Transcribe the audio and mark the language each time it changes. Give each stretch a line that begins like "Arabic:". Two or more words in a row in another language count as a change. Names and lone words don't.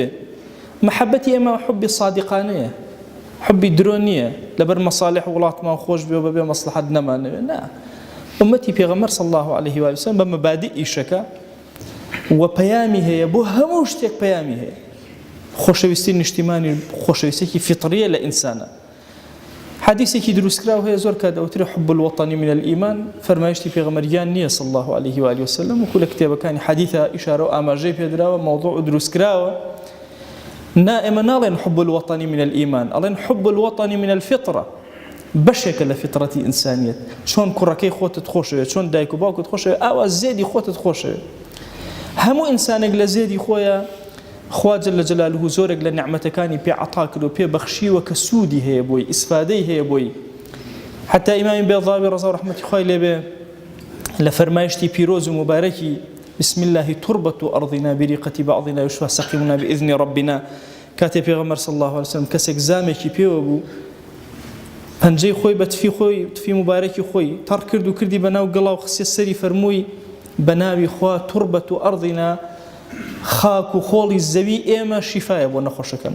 Central Kurdish: محەبەتی ئێمە حوبی صادقانەیە، حوبی درۆ نییە لەبەر مەصالح وڵاتمان خۆش بێ و بەبێ مەسلحەت نەمانەوێ. نا، ئومەتی پێغەمبەر
Arabic: صلی الله عليه و سلم
Central Kurdish: بە مەبادئ ئیشەکە و پەیامی هەیە بۆ هەموو شتێک پەیامی هەیە. خۆشەویستی نیشتیمانی خۆشەویستێکی فیطریە لە ئینسانە. حدیثێکی دروستکراو هەیە زۆر کات ئەوترێ
Arabic: حب الوطنی من الإيمان،
Central Kurdish: فەرمایشتی پێغەمبەریان نییە
Arabic: صلی الله عليه و آله وسلم،
Central Kurdish: وەکو لە کتێبەکانی حەدیثە ئیشارە و ئاماژەی پێدراوە، مەوضوع و دروستکراوە. نا، ئێمە ناڵێن
Arabic: حب الوطنی من الإيمان،
Central Kurdish: ئەڵێن
Arabic: حب الوطنی من الفطرة،
Central Kurdish: بەشێکە لە فطرەتی ئینسانیەت. چۆن کوڕەکەی خۆتت خۆشەوێ، چۆن دایک و باوکت خۆشەوێ، ئاوا زێدی خۆتت خۆشەوێ. هەموو ئینسانێک لە زێدی خۆیە خوا
Arabic: جل جلاله
Central Kurdish: زۆرێک لە نعمەتەکانی پێ عەتا کرد و پێ بەخشیوە کە سوودی هەیە بۆی، ئیسفادەی هەیە بۆی. حتا ئیمامی بێضاوی ڕەزا و ڕەحمەتی خوای لێبێ لە فەرمایشتی پیرۆز و مبارەکی
Arabic: بسم الله تربة أرضنا بريقة بعضنا يشفى سقيمنا بإذن ربنا،
Central Kurdish: کاتێ پێغەمبەر
Arabic: صلی الله عليه وسلم
Central Kurdish: کەسێک زامێکی پێوە بوو، پەنجەی خۆی بە تفی مبارەکی خۆی تەڕ کرد و کردی بەناو گەڵا و خسێ سەری فەرمووی بەناوی خوا
Arabic: تربة أرضنا،
Central Kurdish: خاک و خۆڵی زەوی ئێمە شیفایە بۆ نەخۆشەکەم.